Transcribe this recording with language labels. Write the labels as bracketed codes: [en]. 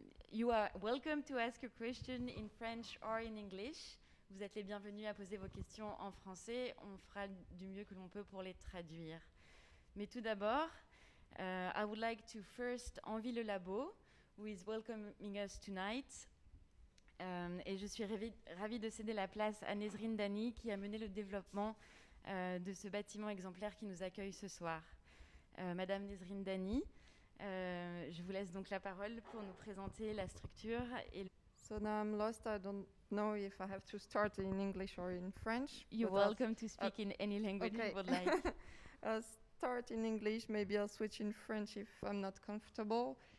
[en] You are welcome to ask your question in French or in English. [fr] Vous êtes les bienvenus à poser vos questions en français. On fera du mieux que l'on peut pour les traduire. Mais tout d'abord, [en] I would like to first Envie Le Labo, who is welcoming us tonight. [fr] Et je suis ravie de céder la place à Nesrine Dani, qui a mené le développement de ce bâtiment exemplaire qui nous accueille ce soir. Madame Nesrine Dani, je vous laisse donc la parole pour nous présenter la structure. [en] So now I'm lost. I don't know if I have to start in English or in French. You're welcome to speak in any language you would like. Start in English, maybe I'll switch in French if I'm not comfortable.